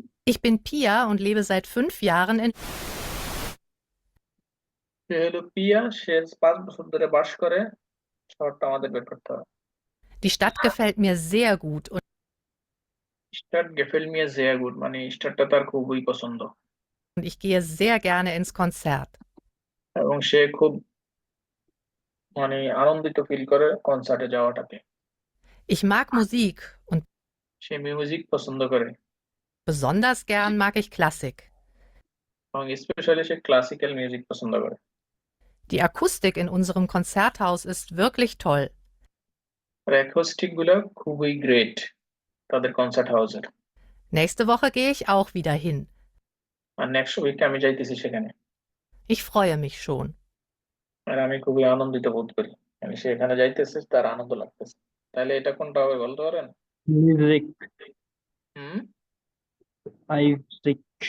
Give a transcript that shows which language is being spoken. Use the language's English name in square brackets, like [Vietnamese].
[German] Ich bin Pia und lebe seit 5 Jahren in. [Bangla] সে হলো পিয়া, সে 5 বছর ধরে বাস করে। শহরটা আমাদের বের করতে হবে। [German] Die Stadt gefällt mir sehr gut und Stadt gefällt mir sehr gut [Bangla] মানে স্টাডটা তার খুবই পছন্দ, [German] ich gehe sehr gerne ins Konzert. [Bangla] এবং সে খুব মানে আনন্দিত ফিল করে কনসার্টে যাওয়াটাকে। [German] Ich mag Musik und [Bangla] সে মিউজিক পছন্দ করে, [German] besonders gern mag ich Klassik. [Bangla] এবং স্পেশালি সে ক্লাসিক্যাল মিউজিক পছন্দ করে। [German] Die Akustik in unserem Konzerthaus ist wirklich toll. [Bangla] আর acoustic গুলো খুবই গ্রেট তাদের কনসার্ট হাউসের। [German] Nächste Woche gehe ich auch wieder hin. [Bangla] আর next উইকে আমি যাইতেছি সেখানে। [German] Ich freue mich schon. [Bangla] আর আমি খুবই আনন্দিত বোধ করি, মানে সে এখানে যাইতেছে, তার আনন্দ লাগতেছে। তাহলে এটা কোনটা হবে বলতে পারেন? মিউজিক। হুম মিউজিক।